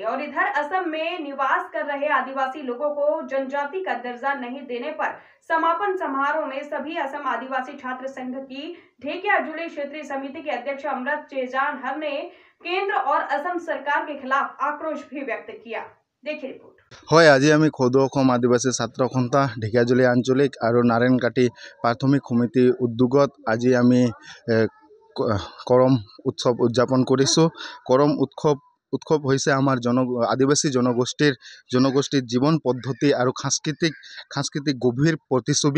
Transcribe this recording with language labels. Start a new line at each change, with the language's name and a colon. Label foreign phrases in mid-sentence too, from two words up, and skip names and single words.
Hindi: और इधर असम में निवास कर रहे आदिवासी लोगों को जनजाति का दर्जा नहीं देने पर समापन समारोह में सभी असम आदिवासी छात्र संघ की ढेकियाजुली क्षेत्रीय समिति के अध्यक्ष अमृत चेजानहर ने केंद्र और असम सरकार के खिलाफ आक्रोश भी व्यक्त किया। देखिए रिपोर्ट।
Assamese: হয় আজি আমি সদৌ অসম আদিবাসী ছাত্ৰ সন্থা ঢেকিয়াজুলি আঞ্চলিক আৰু নাৰায়ণকাটি প্ৰাথমিক সমিতি উদ্যোগত আজি আমি কৰম উৎসৱ উদযাপন কৰিছোঁ। কৰম উৎসৱ হৈছে আমাৰ আদিবাসী জনগোষ্ঠীৰ জীৱন পদ্ধতি আৰু সাংস্কৃতিক গভীৰ প্ৰতিচ্ছবি।